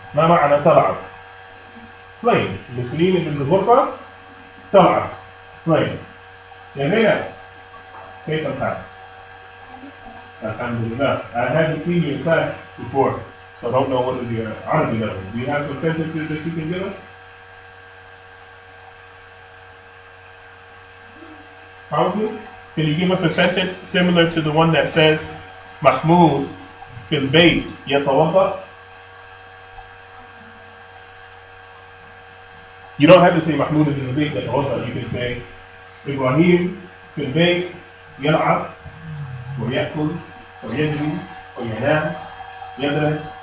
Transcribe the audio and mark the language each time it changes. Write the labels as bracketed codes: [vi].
[ar] ما معنى تلعب؟ [en] playing. [ar] المسلمين في الغرفة تلعب. [en] playing. [ar] يا زينب كيف الحال؟ الحمد لله. [en] I haven't seen you in class before, so I don't know what is your Arabic level. Do you have some sentences that you can give us? Probably. Can you give us a sentence similar to the one that says [ar] محمود في البيت يتوضأ? [en] You don't have to say Mahmoud is in the bait [ar] يتوضأ. [en] You can say [ar] إبراهيم في البيت يلعب ويأكل ويجري وينام يدرس.